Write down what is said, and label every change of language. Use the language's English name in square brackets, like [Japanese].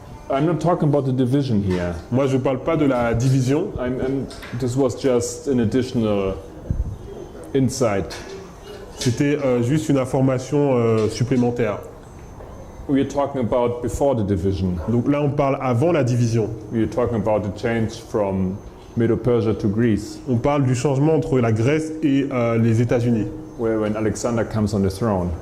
[English] I'm not talking about the division here. [French] Moi, je ne parle pas de la division. [English] This was just an additional insight. [French] C'était juste une information supplémentaire. [English] We are talking about before the division. [French] Donc là, on parle avant la division. [English] We are talking about the change from Medo-Persia to Greece, [French] On parle du changement entre la Grèce et les États-Unis, [English] where when Alexander comes on the throne.